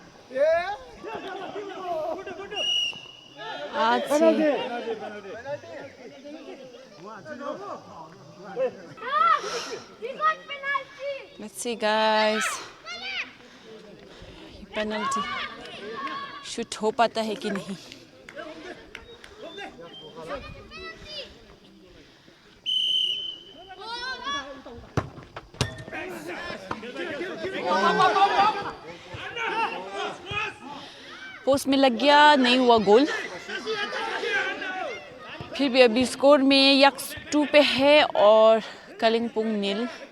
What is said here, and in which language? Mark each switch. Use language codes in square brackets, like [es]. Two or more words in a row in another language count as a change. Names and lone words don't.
[en] Let's see guys penalty [hi] शूट हो पाता है कि नहीं पोस्ट में लग गया नहीं हुआ गोल फिर भी अभी स्कोर में यक्स 2 पे है और कलिंपोंग 0